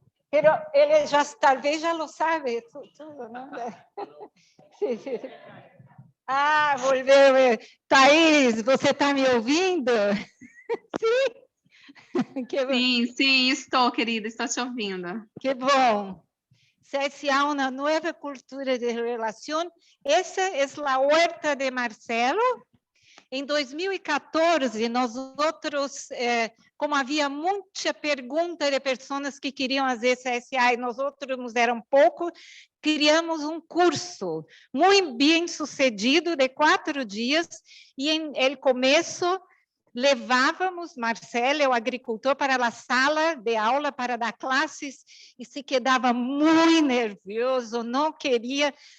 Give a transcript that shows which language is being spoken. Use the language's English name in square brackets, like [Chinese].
[Portuguese] Pero ele já, talvez já lo sabe tudo, não? Sim, sim. Ah, volveu. Thaís, você está me ouvindo? Sim. Sim, estou, querida, estou te ouvindo. Que bom. [Spanish] CSA, una nueva cultura de relación. Esa es la huerta de Marcelo. [Portuguese] Em 2014, [Spanish] nosotros, [Portuguese] como havia muita pergunta de pessoas que queriam fazer CSA e nós outros eram pouco, criamos um curso muito bem sucedido de 4 dias e em el começo levávamos Marcelo, o agricultor, para a sala de aula para dar classes e se quedava muito nervioso, não queria.